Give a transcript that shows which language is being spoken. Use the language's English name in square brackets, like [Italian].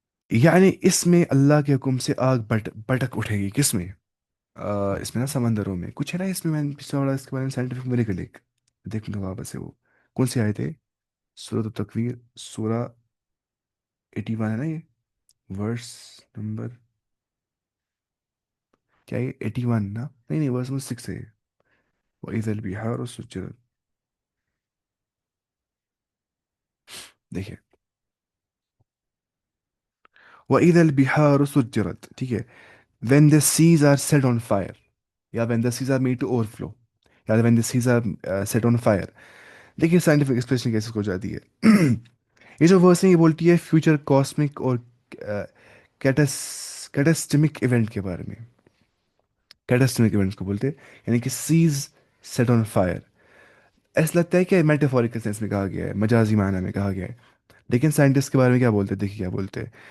[Hindi] यानी इसमें अल्लाह के हुक्म से आग भड़क उठेगी, किसमें, इसमें ना समंदरों में कुछ है ना, इसमें मैंने पिछले वाला इसके बारे में साइंटिफिक मेरेकल एक देखूंगा वापस से वो, कौन से आए थे, सूरत तकवीर सूरा 81 है ना ये, वर्स नंबर, क्या ये 81 ना, नहीं नहीं, वर्स नंबर 6 है। [Arabic] वइदल बिहार सुज्जरत, देखिए, वइदल बिहार सुज्जरत, ठीक है। [English] when the seas are set on fire, या when the seas are made to overflow, या when the seas are set on fire। [Hindi] देखिए साइंटिफिक एक्सप्रेशन कैसे हो जाती है। ये जो वर्स है ये बोलती है फ्यूचर कॉस्मिक और कैटास्ट्रमिक इवेंट के बारे में, कैटास्ट्रमिक इवेंट्स को बोलते हैं, यानी कि सीज सेट ऑन फायर। ऐसा लगता है कि मेटाफोरिकल सेंस में कहा गया है, मजाजी मायने में कहा गया है, लेकिन साइंटिस्ट के बारे में क्या बोलते हैं, देखिए क्या बोलते हैं।